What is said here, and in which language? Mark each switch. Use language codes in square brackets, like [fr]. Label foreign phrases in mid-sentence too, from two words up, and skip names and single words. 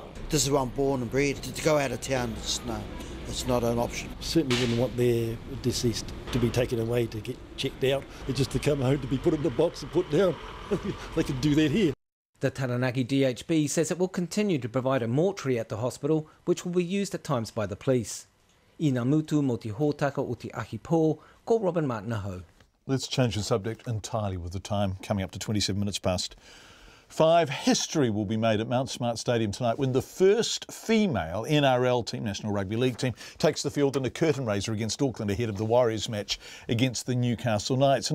[en] This is where I'm born and bred. To go out of town, it's not an option. Certainly wouldn't want their deceased to be taken away to get checked out. It's just to come home to be put in a box and put down. They can do that here. The Taranaki DHB says it will continue to provide a mortuary at the hospital, which will be used at times by the police. [mi] I ngā mutu mo te hōtaka o te ahi pō, ko Robin Martinaho. [en] Let's change the subject entirely with the time coming up to 27 minutes past 5. History will be made at Mount Smart Stadium tonight when the first female NRL team, National Rugby League team, takes the field in a curtain raiser against Auckland ahead of the Warriors match against the Newcastle Knights.